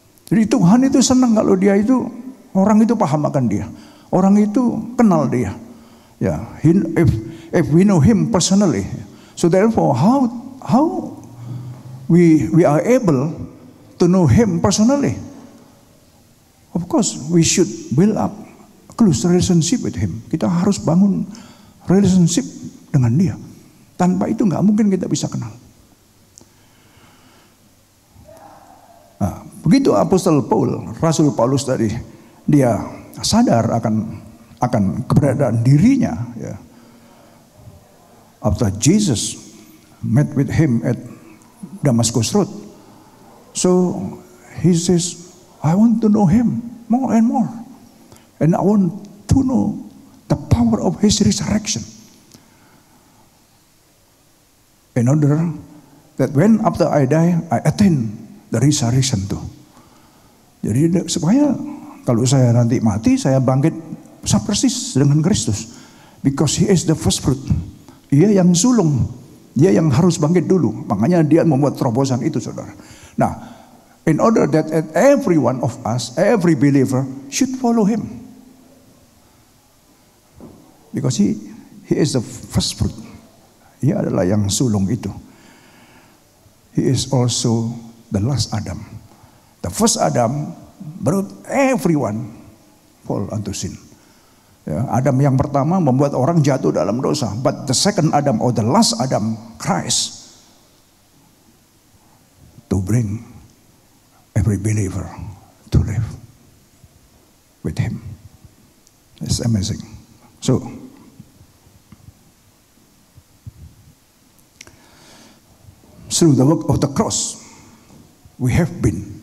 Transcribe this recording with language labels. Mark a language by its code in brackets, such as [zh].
[id] Jadi Tuhan itu senang kalau dia itu, orang itu paham akan dia. Orang itu kenal dia. [en] Ya, if we know him personally. So therefore how we are able to know him personally? Of course, we should build up close relationship with him. [id] Kita harus bangun relationship dengan dia. Tanpa itu nggak mungkin kita bisa kenal. Nah, begitu Apostol Paul, Rasul Paulus tadi, dia sadar akan keberadaan dirinya. Ya. [en] After Jesus met with him at Damascus Road, so he says, I want to know him more and more. And I want to know the power of his resurrection. In order that when after I die, I attain the resurrection too. [id] Jadi supaya kalau saya nanti mati, saya bangkit persis dengan Kristus. [en] Because he is the first fruit. [id] Dia yang sulung, dia yang harus bangkit dulu. Makanya dia membuat terobosan itu, saudara. [en] Nah, in order that every one of us, every believer should follow him. Because he is the first fruit. [id] Dia adalah yang sulung itu. [en] He is also the last Adam. The first Adam brought everyone fall unto sin. [id] Ya, Adam yang pertama membuat orang jatuh dalam dosa. [en] But the second Adam or the last Adam, Christ, to bring every believer to live with him. It's amazing. So, through the work of the cross, we have been.